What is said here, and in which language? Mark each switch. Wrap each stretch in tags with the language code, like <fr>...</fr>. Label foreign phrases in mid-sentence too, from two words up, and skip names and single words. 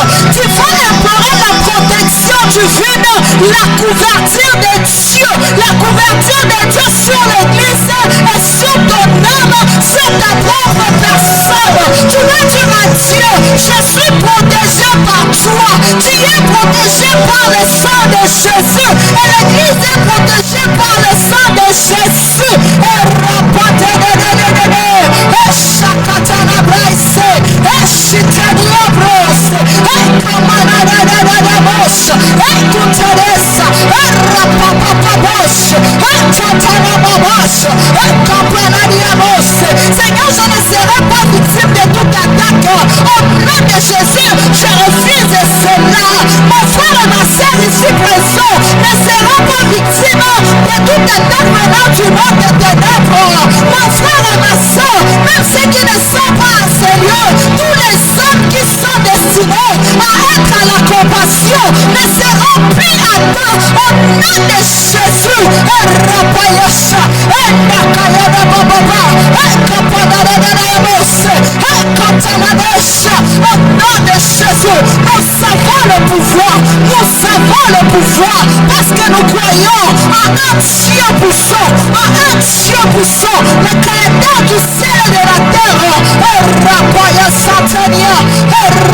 <fr>Tu vas implorer la protection divine, la couverture de Dieu, la couverture de Dieu sur l'église et sur ton âme, sur ta propre personne. Tu vas dire à Dieu, je suis protégé par toi, tu es protégé par le sang de Jésus et l'église est protégée par le sang de Jésus. Et rapporte et chakatana braise et chitania brose et kamanana bosh et kuteresa et rapapapabos et chatana babosh et kapanania bosh. Seigneur, je ne serai pas victime de toute attaque. Au nom de Jésus, je refuse cela. Mon frère et ma soeur ici présents ne seront pas victimes de toute attaque venant du monde des ténèbres. Mon frère et ma soeur, même ceux qui ne sont pas à ce lieu, tous les hommes qui sont destinés à être à la compassion ne seront plus atteints au nom de Jésus. Et Rapayasha, et Nakayana Baba, et Kapanadadadabos, et Katanadesha, au nom de Jésus, nous avons le pouvoir, parce que nous croyons en un Dieu puissant, le créateur du ciel et de la terre. Et Rapaya Satania, et</fr>